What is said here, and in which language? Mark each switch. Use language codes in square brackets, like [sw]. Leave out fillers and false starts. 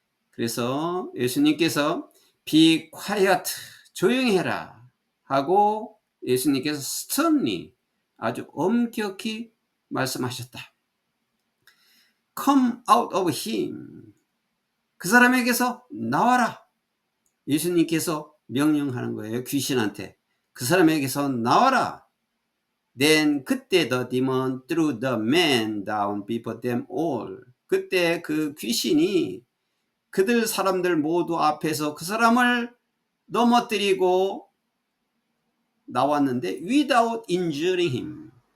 [ko] 그래서 예수님께서 [en] Be quiet, [ko] 조용히 해라 하고 예수님께서 [en] sternly, [ko] 아주 엄격히 말씀하셨다. [en] Come out of him. [ko] 그 사람에게서 나와라. 예수님께서 명령하는 거예요. 귀신한테. 그 사람에게서 나와라. [en] Then [ko] 그때 [en] the demon threw the man down before them all. [ko] 그때 그 귀신이 그들 사람들 모두 앞에서 그 사람을 넘어뜨리고 나왔는데 [en] without injuring him.